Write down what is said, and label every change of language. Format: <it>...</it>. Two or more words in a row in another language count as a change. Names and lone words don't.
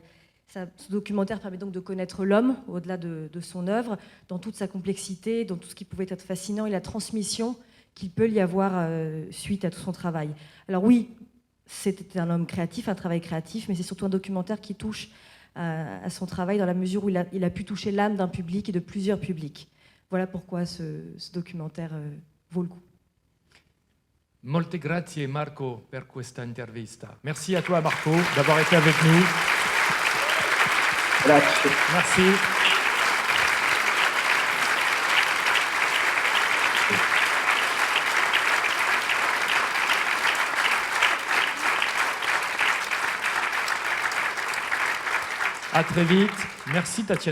<fr>Ce documentaire permet donc de connaître l'homme, au-delà de son œuvre, dans toute sa complexité, dans tout ce qui pouvait être fascinant et la transmission qu'il peut y avoir suite à tout son travail. Alors oui, c'était un homme créatif, un travail créatif, mais c'est surtout un documentaire qui touche à son travail dans la mesure où il a pu toucher l'âme d'un public et de plusieurs publics. Voilà pourquoi ce documentaire vaut le coup.</fr> <it>Molte grazie Marco per questa intervista.</it> <fr>Merci à toi Marco d'avoir été avec nous.</fr> <it>Grazie.</it> <fr>Merci. À très vite. Merci Tatiana.</fr>